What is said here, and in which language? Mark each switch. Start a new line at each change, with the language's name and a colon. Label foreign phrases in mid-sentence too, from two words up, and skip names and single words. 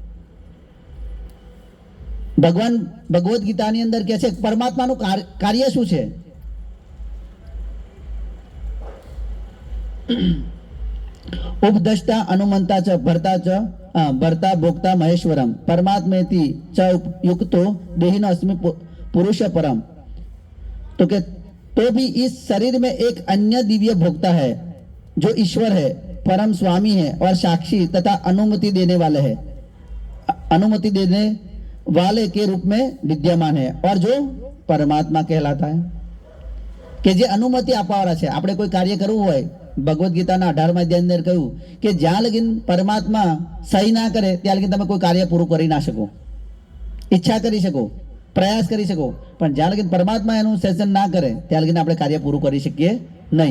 Gujarati: ભગવાન ભગવદ્ ગીતાની અંદર કહે છે પરમાત્માનું કાર્ય શું છે?
Sanskrit: ઉપદષ્ટા અનુમંતા ચ ભર્તા ભોક્તા મહેશ્વરમ परमात्मेति च युक्तो देहिनो अस्मि पुरुष परम.
Hindi: तो कि तो भी इस शरीर में एक अन्य दिव्य भोक्ता है जो ईश्वर है, परम स्वामी है और साक्षी तथा अनुमति देने वाले है, अनुमति देने वाले के रूप में विद्यमान है और जो परमात्मा कहलाता है.
Gujarati: કે જે અનુમતિ આપવાવાળા છે. આપણે કોઈ કાર્ય કરવું હોય, ભગવદ્ ગીતાના 18મા અધ્યાયની અંદર કહ્યું કે જ્યાં લગીન પરમાત્મા સહી ના કરે ત્યાં લગીન તમે કોઈ કાર્ય પૂરું કરી ના શકો. ઈચ્છા કરી શકો, પ્રયાસ કરી શકો, પણ જ્યાં લગીન પરમાત્મા એનું સેશન ના કરે ત્યાં લગીન આપણે કાર્ય પૂરું કરી શકીએ નહીં.